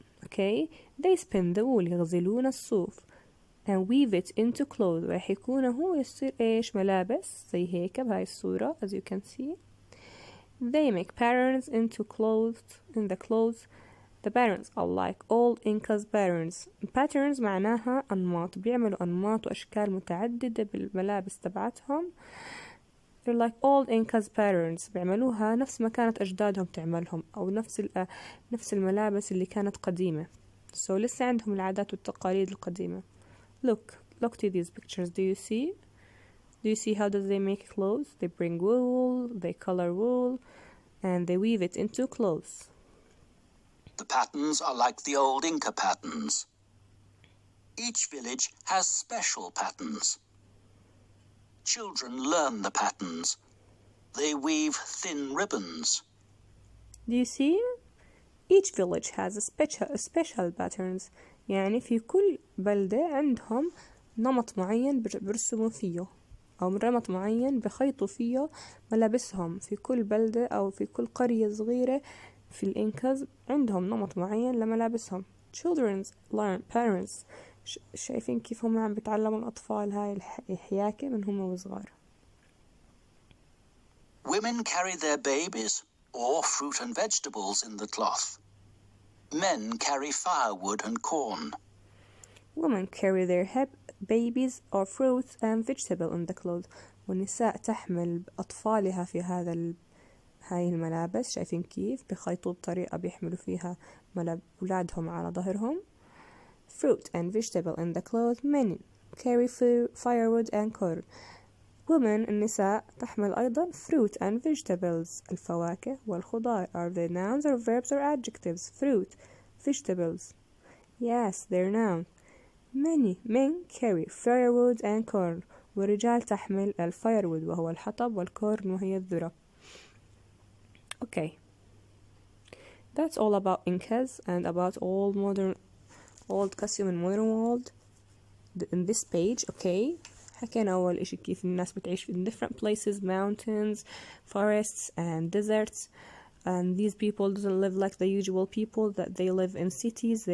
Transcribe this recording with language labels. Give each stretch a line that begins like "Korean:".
English: Okay, they spin the wool
Arabic: يغزلون الصوف
English: and weave it into clothes
Arabic: ويحيكونه يصير إيش ملابس زي هيك بهاي الصورة
English: as you can see. They make patterns into clothes in the clothes. The patterns are like old Incas patterns.
Arabic: Patterns معناها أنماط. بيعملوا أنماط وأشكال متعددة بالملابس تبعتهم.
English: They're like old Incas patterns.
Arabic: بيعملوها نفس ما كانت أجدادهم تعملهم أو نفس الملابس اللي كانت قديمة. So لسه عندهم العادات والتقاليد القديمة.
English: Look to these pictures. Do you see how does they make clothes? They bring wool, they color wool, and they weave it into clothes. The patterns are like the old Inca patterns. Each village has special patterns. Children learn the patterns. They weave thin ribbons. Do you see? Each village has a special patterns.
Arabic: يعني في كل بلدة عندهم نمط معين برسموا فيه، أو نمط معين بخيطوا فيه ملابسهم. في كل بلدة أو في كل قرية صغيرة في الإنكاز عندهم نمط معين لملابسهم.
English: Children learn parents.
Arabic: شايفين كيف هم عم بتعلموا الأطفال هاي الحياكة من هم وصغار.
English: Women carry their babies or fruit and vegetables in the cloth. Men carry firewood and corn. Women carry their babies or fruits and vegetables in the clothes.
Arabic: والنساء تحمل أطفالها في هاي الملابس. شايفين كيف بخيطوا بطريقة بيحملوا فيها أولادهم على ظهرهم.
English: Fruit and vegetable in the clothes. Men carry firewood and corn. Women
Arabic: النساء تحمل أيضا
English: fruit and vegetables.
Arabic: الفواكه والخضار.
English: Are they nouns or verbs or adjectives? Fruit, vegetables. Yes, they're nouns. Many men carry firewood and corn.
Arabic: ورجال تحمل الفايرwood وهو الحطب والكورن وهي الذرة.
English: Okay. That's all about Incas and about old custom and modern world in this page. Okay.
Arabic: حكينا أول إشي كيف الناس بتعيش
English: in different places, mountains, forests and deserts, and these people don't live like the usual people, that they live in cities.